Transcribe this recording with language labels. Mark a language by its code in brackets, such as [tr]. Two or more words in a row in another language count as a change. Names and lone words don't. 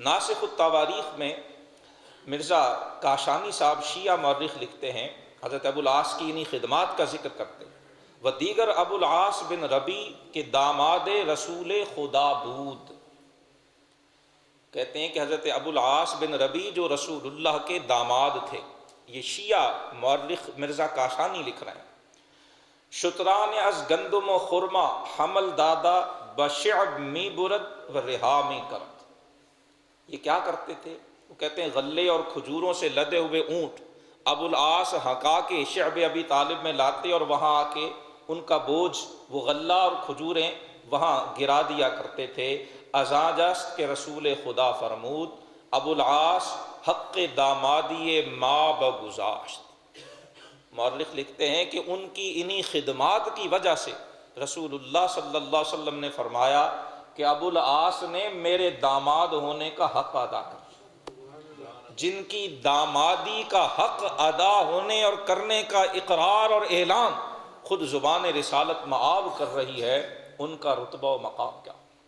[ur] ناسخ التواریخ میں مرزا کاشانی صاحب شیعہ مورخ لکھتے ہیں، حضرت ابو العاص کی انہی خدمات کا ذکر کرتے ہیں، وہ [fa] دیگر ابو العاص بن ربی کے داماد رسول خدا بود، [ur] کہتے ہیں کہ حضرت ابو العاص بن ربی جو رسول اللہ کے داماد تھے، یہ شیعہ مورخ مرزا کاشانی لکھ رہے ہیں، [fa] شتران از گندم و خرما حمل دادا بشعب می برد و رہا می کرد۔ [ur] یہ کیا کرتے تھے؟ وہ کہتے ہیں غلے اور کھجوروں سے لدے ہوئے اونٹ ابو العاص ہکا کے شعب ابی طالب میں لاتے اور وہاں آ کے ان کا بوجھ، وہ غلہ اور کھجوریں وہاں گرا دیا کرتے تھے۔ [fa] ازاں جست کے رسول خدا فرمود ابو العاص حق دامادی ما بگذاشت۔ [ur] مورخ لکھتے ہیں کہ ان کی انہی خدمات کی وجہ سے رسول اللہ صلی اللہ علیہ وسلم نے فرمایا کہ ابو العاص نے میرے داماد ہونے کا حق ادا کر۔ جن کی دامادی کا حق ادا ہونے اور کرنے کا اقرار اور اعلان خود زبان رسالت معاب کر رہی ہے، ان کا رتبہ و مقام کیا؟